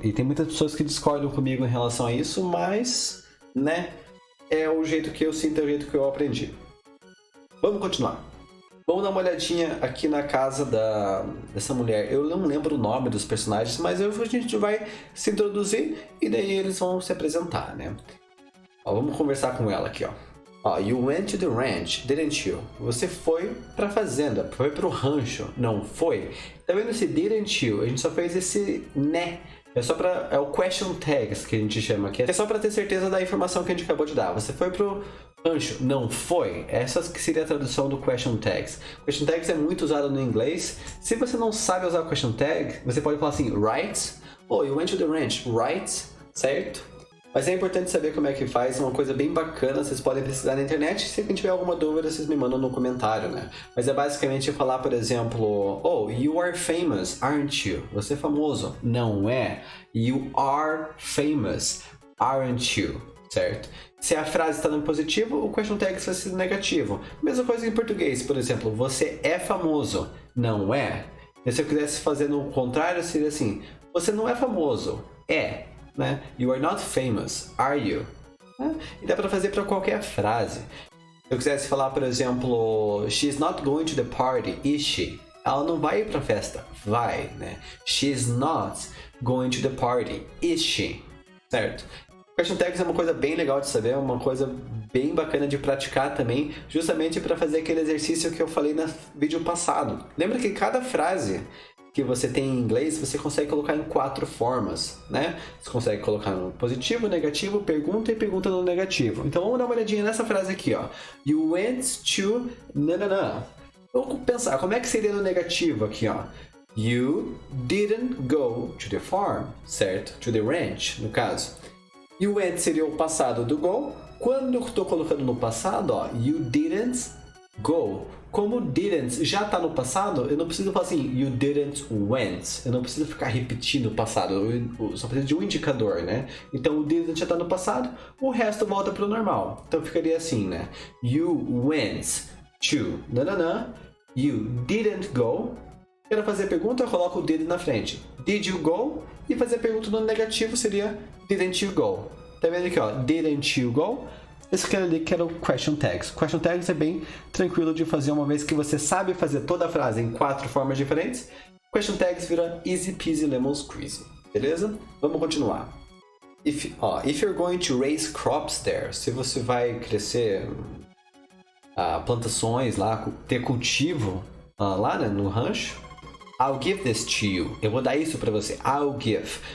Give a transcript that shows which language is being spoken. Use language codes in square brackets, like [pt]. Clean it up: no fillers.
[pt] E tem muitas pessoas que discordam comigo em relação a isso, mas, né, é o jeito que eu sinto, é o jeito que eu aprendi. Vamos continuar. Vamos dar uma olhadinha aqui na casa dessa mulher. Eu não lembro o nome dos personagens, mas a gente vai se introduzir e daí eles vão se apresentar, né? Ó, vamos conversar com ela aqui, ó. [en] Ó, you went to the ranch, didn't you? [pt] Você foi pra fazenda, foi pro rancho, não foi? Tá vendo esse didn't you? A gente só fez esse né. É o question tags que a gente chama aqui. É só pra ter certeza da informação que a gente acabou de dar. Você foi pro rancho, não foi? Essa que seria a tradução do question tags. Question tags é muito usado no inglês. Se você não sabe usar question tag, você pode falar assim, right? [en] Oh, you went to the ranch, right? [pt] Certo? Mas é importante saber como é que faz, uma coisa bem bacana, vocês podem pesquisar na internet, se alguém tiver alguma dúvida, vocês me mandam no comentário, né? Mas é basicamente falar, por exemplo, [en] oh, you are famous, aren't you? [pt] Você é famoso. Não é. [en] You are famous, aren't you? [pt] Certo? Se a frase está no positivo, o question tag vai ser negativo. Mesma coisa em português, por exemplo, você é famoso. Não é. E se eu quisesse fazer no contrário, seria assim, você não é famoso. É. Né? [en] You are not famous, are you? [pt] E dá para fazer para qualquer frase. Se eu quisesse falar, por exemplo, [en] she's not going to the party, is she? [pt] Ela não vai ir para a festa, vai, né? [en] She's not going to the party, is she? [pt] Certo? Question tags é uma coisa bem legal de saber, uma coisa bem bacana de praticar também, justamente para fazer aquele exercício que eu falei no vídeo passado. Lembra que cada frase que você tem em inglês, você consegue colocar em 4 formas, né? Você consegue colocar no positivo, negativo, pergunta e pergunta no negativo. Então vamos dar uma olhadinha nessa frase aqui, ó. [en] You went to... [pt] Nanana. Vamos pensar, como é que seria no negativo aqui, ó? [en] You didn't go to the farm, certo? To the ranch, [pt] no caso. [en] You went [pt] seria o passado do go. Quando eu estou colocando no passado, ó, [en] you didn't go. [pt] Como didn't já está no passado, eu não preciso falar assim, [en] you didn't went. [pt] Eu não preciso ficar repetindo o passado, eu só preciso de um indicador, né? Então o didn't já está no passado, o resto volta para o normal. Então ficaria assim, né? [en] You went to, nananã, you didn't go. [pt] Quero fazer pergunta, eu coloco o did na frente. [en] Did you go? [pt] E fazer pergunta no negativo seria, [en] didn't you go? [pt] Tá vendo aqui, ó, [en] didn't you go? [pt] Esse aqui ali que era o question tags. Question tags é bem tranquilo de fazer, uma vez que você sabe fazer toda a frase em 4 formas diferentes. Question tags vira [en] easy peasy lemon squeezy. [pt] Beleza? Vamos continuar. [en] If you're going to raise crops there, [pt] se você vai crescer plantações lá, ter cultivo lá, né, no rancho, [en] I'll give this to you. [pt] Eu vou dar isso pra você. [en] I'll give.